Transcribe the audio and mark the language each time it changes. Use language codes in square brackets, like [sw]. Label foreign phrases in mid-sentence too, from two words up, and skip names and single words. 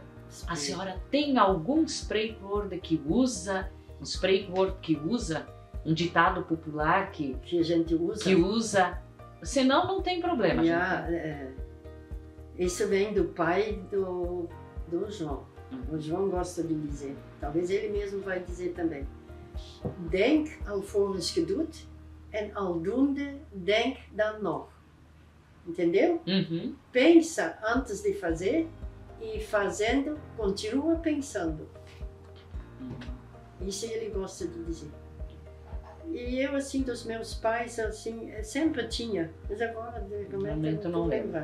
[pt] A senhora tem algum spreekwoord que usa, um ditado popular que a gente usa? Senão não tem problema. Isso vem do pai do João. O João gosta de dizer, talvez ele mesmo vai dizer também. [nl] Denk alvorens je doet en aldoende denk dan nog. [pt] Entendeu? Uhum. Pensa antes de fazer e fazendo, continua pensando. Isso ele gosta de dizer. E eu, assim, dos meus pais, assim, sempre tinha. Mas agora, de momento, não lembro.